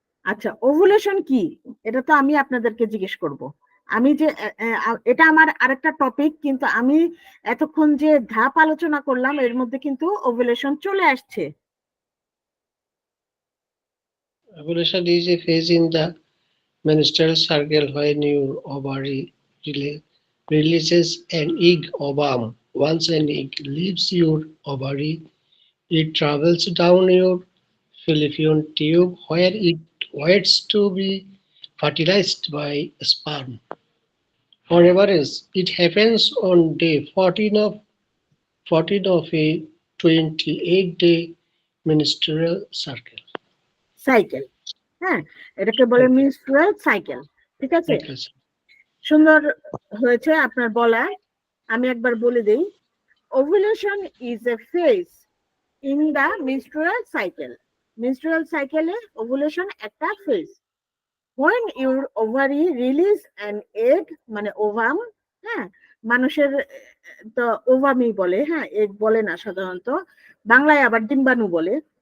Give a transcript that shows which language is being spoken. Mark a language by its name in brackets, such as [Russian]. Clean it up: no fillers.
[Bangla] আচ্ছা, ওভুলেশন কি, এটা তো আমি আপনাদেরকে জিজ্ঞেস করব। আমি যে এটা আমার আরেকটা টপিক, কিন্তু আমি এতক্ষণ যে ধাপ আলোচনা করলাম এর মধ্যে কিন্তু ওভুলেশন চলে আসছে। [English] ovulation is a phase in the menstrual cycle when your ovary releases an egg ovum. Once an egg leaves your ovary, it travels down your fallopian tube where it waits to be fertilized by sperm. On average, it happens on day 14 of a 28-day menstrual cycle. [Bangla] Cycle, হ্যাঁ, এটাকে বলে menstrual cycle. ঠিক আছে, [English] Okay, sir. [Bangla] সুন্দর হয়েছে আপনার বলা। আমি একবার বলে দেই, [English] Ovulation is a phase in the menstrual cycle. [Bangla] Menstrual সাইকেলে ওভুলেশন একটা phase. [English] when your ovary release an egg, [Bangla] মানে ওভাম, হ্যাঁ, মানুষের তো ওভামই বলে, হ্যাঁ, এগ বলে না সাধারণত, বাংলায় আবার ডিম্বাণু বলে।